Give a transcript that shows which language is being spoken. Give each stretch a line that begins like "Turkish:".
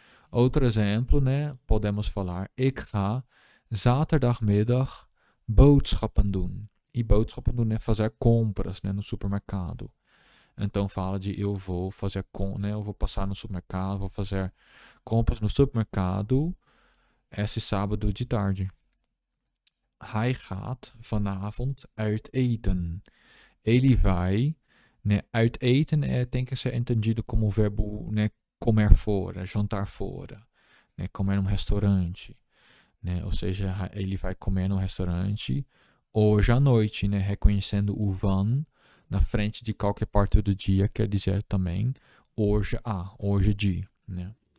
Portuguese: Outro exemplo, né, podemos falar
Dutch: ik ga zaterdagmiddag boodschappen doen.
Portuguese: E boodschappen doen é fazer compras né, no supermercado. Então fala de eu vou fazer né, eu vou passar no supermercado, vou fazer compras no supermercado esse sábado de tarde.
Dutch: Hij gaat vanavond uit eten.
Portuguese: Ele vai, né, uit eten tem que ser entendido como o verbo né, comer fora, jantar fora, né, comer num restaurante, né, ou seja, ele vai comer no restaurante hoje à noite, né, reconhecendo o van na frente de qualquer parte do dia, quer dizer também hoje de, né?